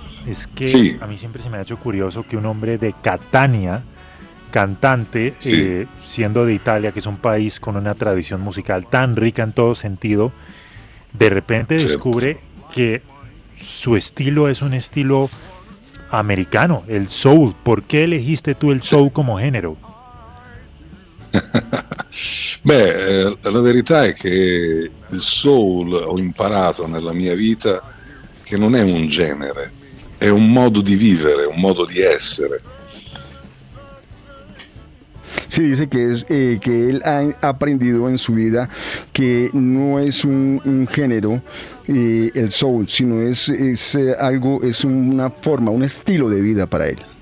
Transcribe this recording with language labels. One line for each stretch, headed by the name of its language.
Spanish: Es que sí, a mí siempre se me ha hecho curioso que un hombre de Catania, cantante, sí, siendo de Italia, que es un país con una tradición musical tan rica en todo sentido, de repente descubre que su estilo es un estilo americano, el soul. ¿Por qué elegiste tú el soul como género?
Italian: Beh, la verità è che il soul, ho imparato nella mia vita che non è un genere, è un modo di vivere, un modo di essere.
Spanish: Sí, dice que es que él ha aprendido en su vida que no es un género el soul, sino es algo, es una forma, un estilo de vida para él.